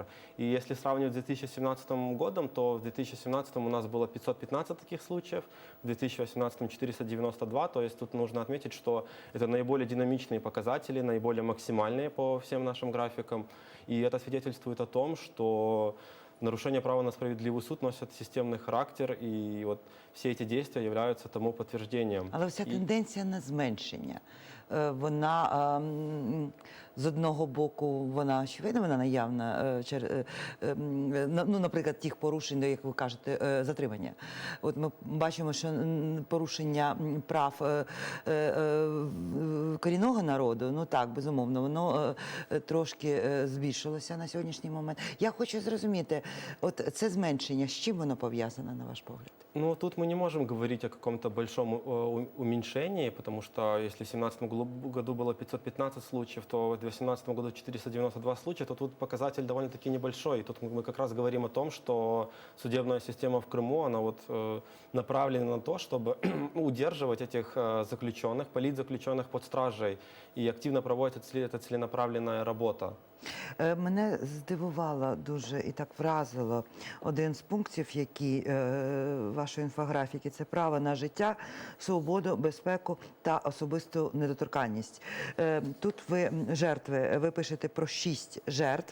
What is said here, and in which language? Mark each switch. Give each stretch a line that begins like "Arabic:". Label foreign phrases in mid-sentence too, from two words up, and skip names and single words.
Russian: И если сравнивать с 2017 годом, то в 2017 у нас было 515 таких случаев, в 2018 492, то есть тут нужно отметить, что это наиболее динамичные показатели, наиболее максимальные по всем нашим графикам, и это свидетельствует о том, что нарушение права на справедливый суд носят
Ukrainian: системний характер, і от всі ці дії являються тому підтвердженням. Але вся тенденція на зменшення, вона з одного боку, вона очевидно, вона наявна, ну, наприклад, тих порушень, як ви кажете, затримання. От ми бачимо, що порушення прав корінного народу, ну так, безумовно, воно трошки збільшилося на сьогоднішній момент. Я хочу зрозуміти, от це зменшення, з чим воно пов'язане, на ваш погляд?
Russian: Ну, тут мы не можем говорить о каком-то большом уменьшении, потому что если в 2017 году было 515 случаев, то в 2018 году 492 случая, то тут показатель довольно-таки небольшой. И тут мы как раз говорим о том, что судебная система в Крыму, она вот направлена на то, чтобы удерживать этих заключенных, политзаключенных под стражей, и активно проводится эта целенаправленная работа.
Ukrainian: Мене здивувало дуже і так вразило один з пунктів, які вашої інфографіки – це право на життя, свободу, безпеку та особисту недоторканність. Тут ви пишете про 6 жертв.